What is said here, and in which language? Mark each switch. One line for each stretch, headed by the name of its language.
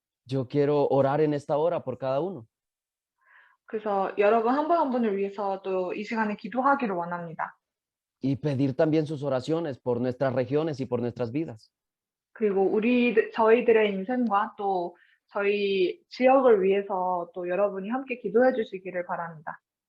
Spanish: Yo quiero orar en esta hora por cada uno.
Korean: 그래서 여러분 한 분 한 분을 위해서 또 이 시간에 기도하기를 원합니다.
Spanish: y pedir también sus oraciones por nuestras regiones y por nuestras vidas.
Korean: 그리고 저희들의 인생과 또 저희 지역을 위해서 또 여러분이 함께 기도해 주시기를 바랍니다.